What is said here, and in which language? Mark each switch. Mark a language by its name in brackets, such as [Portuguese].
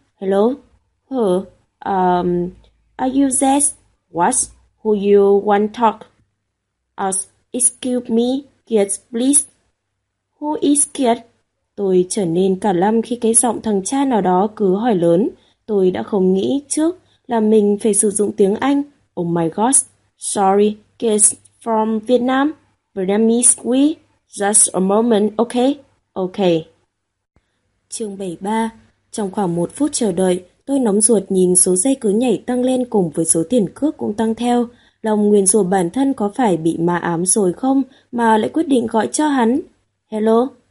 [English] Hello? Hử? Are you there? What? Who you want talk? Excuse me, Kiet, please. Who is Kiet? [Vietnamese] Tôi trở nên cả lăm khi cái giọng thằng cha nào đó cứ hỏi lớn. Tôi đã không nghĩ trước là mình phải sử dụng tiếng Anh. [English] Oh my gosh, sorry, Kiet from Vietnam. Vietnamese, we? Just a moment, okay? Okay. [Vietnamese] Chương 73. Trong khoảng 1 phút chờ đợi, Tôi nóng ruột nhìn số dây cứ nhảy tăng lên cùng với số tiền cước cũng tăng theo. Lòng nguyền rủa bản thân có phải bị ma ám rồi không mà lại quyết định gọi cho hắn. [English] Hello?